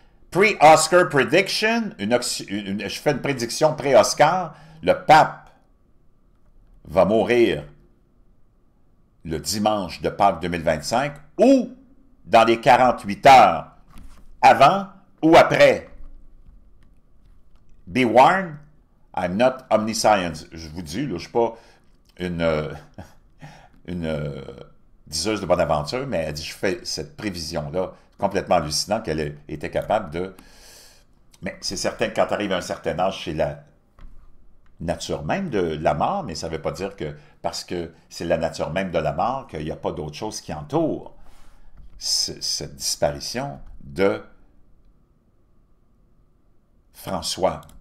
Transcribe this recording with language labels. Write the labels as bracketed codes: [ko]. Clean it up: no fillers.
[en] Pre-Oscar prediction, [fr] je fais une prédiction pré-Oscar, le pape va mourir le dimanche de Pâques 2025 ou dans les 48 heures avant ou après. [en] Be warned, I'm not omniscience. [fr] Je vous dis, là, je ne suis pas une diseuse de bonne aventure, mais elle dit, je fais cette prévision-là, complètement hallucinant qu'elle était capable de... Mais c'est certain que quand tu arrives à un certain âge, c'est la nature même de la mort, mais ça ne veut pas dire que parce que c'est la nature même de la mort qu'il n'y a pas d'autre chose qui entoure cette disparition de François.